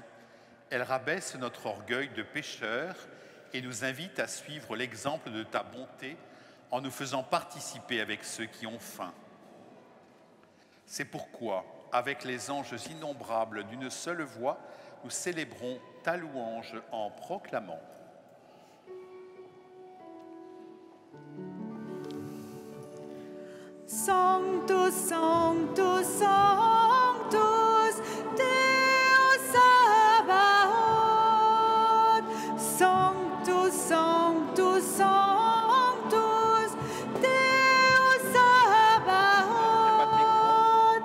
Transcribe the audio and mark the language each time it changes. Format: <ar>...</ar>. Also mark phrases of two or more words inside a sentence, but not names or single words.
<fr>Elles rabaissent notre orgueil de pécheurs et nous invitent à suivre l'exemple de ta bonté en nous faisant participer avec ceux qui ont faim. C'est pourquoi, avec les anges innombrables d'une seule voix, nous célébrons ta louange en proclamant.</fr> <la>Sanctus, Sanctus, Sanctus, Deus Sabaoth. Sanctus, Sanctus, Sanctus, Deus Sabaoth.</la>